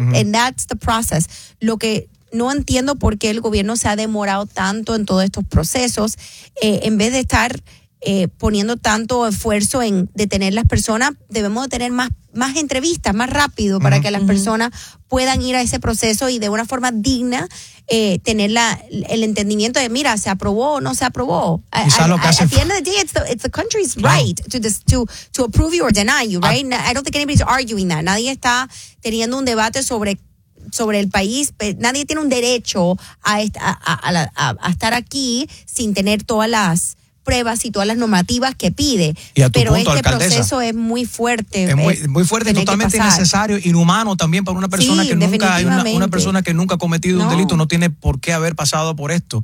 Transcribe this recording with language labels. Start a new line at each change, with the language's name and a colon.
English: And that's the process.
Spanish: Lo que no entiendo por qué el gobierno se ha demorado tanto en todos estos procesos, en vez de estar poniendo tanto esfuerzo en detener las personas, debemos tener más entrevistas, más rápido, para que las personas puedan ir a ese proceso y de una forma digna tener el entendimiento de, mira, ¿se aprobó o no se aprobó?
English: At the end of the day, it's the country's right to approve you or deny you, right? I don't think anybody's arguing that.
Spanish: Nadie está teniendo un debate sobre el país. Nadie tiene un derecho a estar aquí sin tener todas las pruebas y todas las normativas que pide. Y a tu pero punto, este alcaldesa, proceso es muy fuerte. Es muy fuerte, totalmente innecesario, inhumano también para una persona que nunca ha cometido un delito. No tiene por qué haber pasado por esto.